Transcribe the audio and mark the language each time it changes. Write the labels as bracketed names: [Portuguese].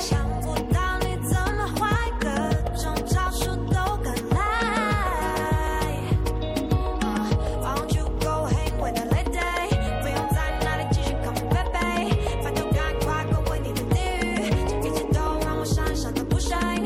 [Chinese] 想不到你怎么坏，各种招数都敢来。 [English] Why don't you go hang with a lady? [Chinese] 不用在那里继续 [English] call me baby， [Chinese] 拜托赶快滚回你的地狱，这一切都让我闪闪的不衰。